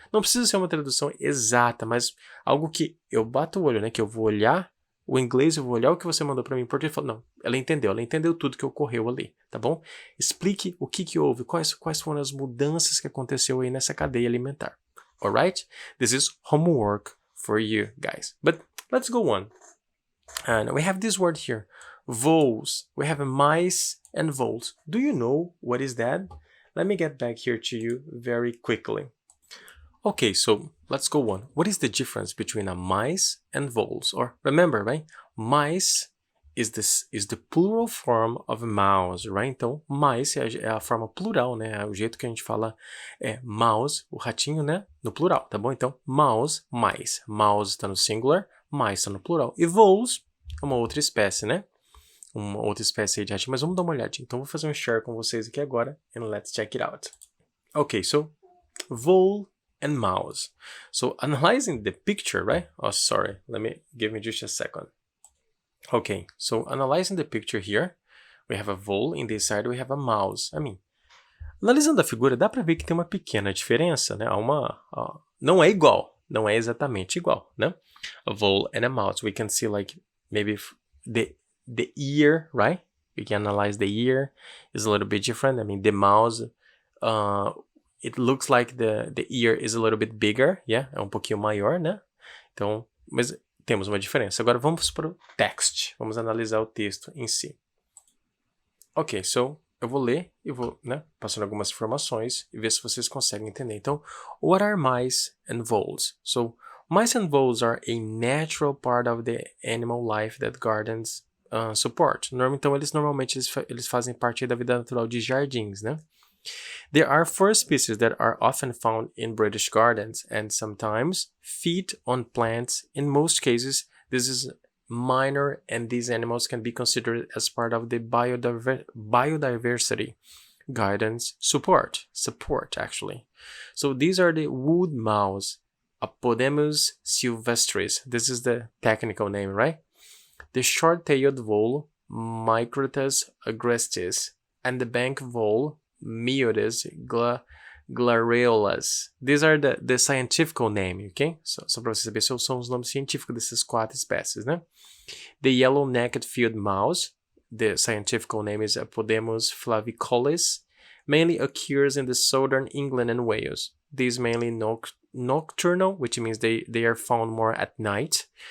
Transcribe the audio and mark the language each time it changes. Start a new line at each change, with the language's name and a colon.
Portuguese: Não precisa ser uma tradução exata, mas algo que eu bato o olho, né? Que eu vou olhar o inglês, eu vou olhar o que você mandou para mim em português e falo, não, ela entendeu tudo que ocorreu ali, tá bom? Explique o que houve, quais foram as mudanças que aconteceu aí nessa cadeia alimentar.
English: Alright? This is homework for you guys. But let's go on. And we have this word here, voles. We have mice and voles. Do you know what is that? Let me get back here to you very quickly. Okay, so let's go on. What is the difference between a mice and voles? Or remember, right? Mice is the plural form of mouse, right?
Portuguese: Então, mice é a forma plural, né? É o jeito que a gente fala mouse, o ratinho, né? No plural, tá bom? Então, mouse, mice. Mouse está no singular, mice está no plural. E voles é uma outra espécie, né? Uma outra espécie aí de ratinho. Mas vamos dar uma olhadinha. Então, vou fazer um share com vocês aqui agora.
English: And let's check it out. Okay, so vole and mouse. So analyzing the picture, right? Oh, sorry. Give me just a second. Okay, so analyzing the picture here, we have a vole, in this side we have a mouse.
Portuguese: Analisando a figura, dá para ver que tem uma pequena diferença, né? Não é igual, não é exatamente igual, né?
English: A vole and a mouse. We can see like maybe the ear, right? We can analyze the ear is a little bit different. The mouse, it looks like the ear is a little bit bigger, yeah?
Portuguese: É um pouquinho maior, né? Então, mas temos uma diferença. Agora vamos para o text. Vamos analisar o texto em si. Ok, so eu vou ler e vou, né, passando algumas informações e ver se vocês conseguem entender.
English: Então, what are mice and voles? So, mice and voles are a natural part of the animal life that gardens support.
Portuguese: Então, normalmente eles fazem parte da vida natural de jardins, né?
English: There are 4 species that are often found in British gardens and sometimes feed on plants. In most cases, this is minor and these animals can be considered as part of the biodiversity gardens support actually. So these are the wood mouse, Apodemus sylvestris. This is the technical name, right? The short-tailed vole, Microtus agrestis, and the bank vole, Myotis glareolus. These are the scientific name, okay?
Portuguese: Só para você saber, são os nomes científicos dessas 4 espécies, né?
English: The yellow-necked field mouse, the scientific name is Apodemus flavicollis, mainly occurs in the southern England and Wales. These mainly nocturnal, which means they are found more at night.